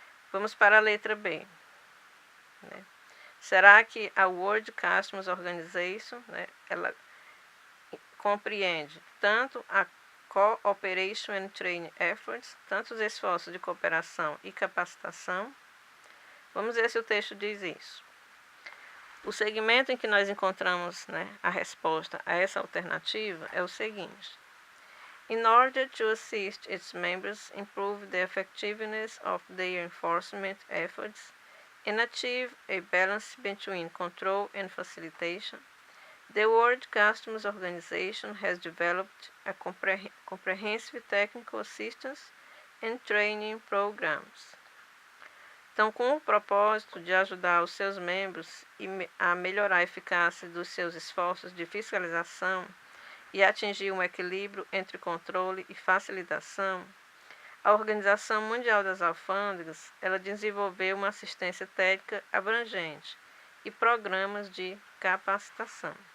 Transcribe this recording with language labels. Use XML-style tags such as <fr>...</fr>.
<pt>Vamos para a letra B. Né? Será que a World Customs Organization, né, ela compreende tanto a</pt> <en>Cooperation and Training Efforts,</en> <pt>tanto os esforços de cooperação e capacitação? Vamos ver se o texto diz isso. O segmento em que nós encontramos, né, a resposta a essa alternativa é o seguinte.</pt> <en>In order to assist its members improve the effectiveness of their enforcement efforts and achieve a balance between control and facilitation, the World Customs Organization has developed a comprehensive technical assistance and training programs.</en> <pt>Então, com o propósito de ajudar os seus membros a melhorar a eficácia dos seus esforços de fiscalização e atingir um equilíbrio entre controle e facilitação, a Organização Mundial das Alfândegas ela desenvolveu uma assistência técnica abrangente e programas de capacitação.</pt>